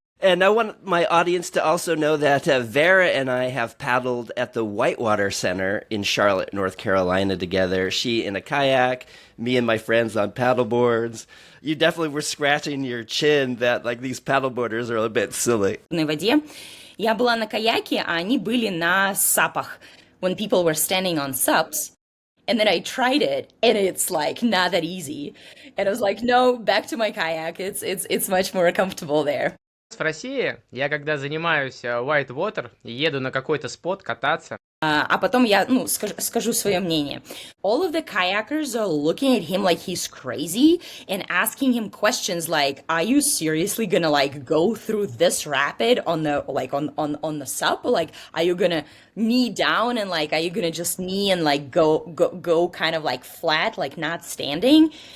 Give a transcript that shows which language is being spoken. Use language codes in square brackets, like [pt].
[en] And I want my audience to also know that Vera and I have paddled at the Whitewater Center in Charlotte, North Carolina together. She in a kayak, me and my friends on paddleboards. You definitely were scratching your chin that like these paddleboarders are a bit silly. [ru] В воде. Я была на каяке, а они были на сапах. [en] When people were standing on sups. And then I tried it, and it's like not that easy. And I was like, no, back to my kayak. It's much more comfortable there. [ru] В России я когда занимаюсь whitewater и еду на какой-то спот кататься, А потом я, скажу свое мнение. [en] All of the kayakers are looking at him like he's crazy and asking him questions like, "Are you seriously gonna like go through this rapid on the like on the sup? Like, are you gonna knee down and like, are you gonna just knee and like go kind of like flat, like not standing?"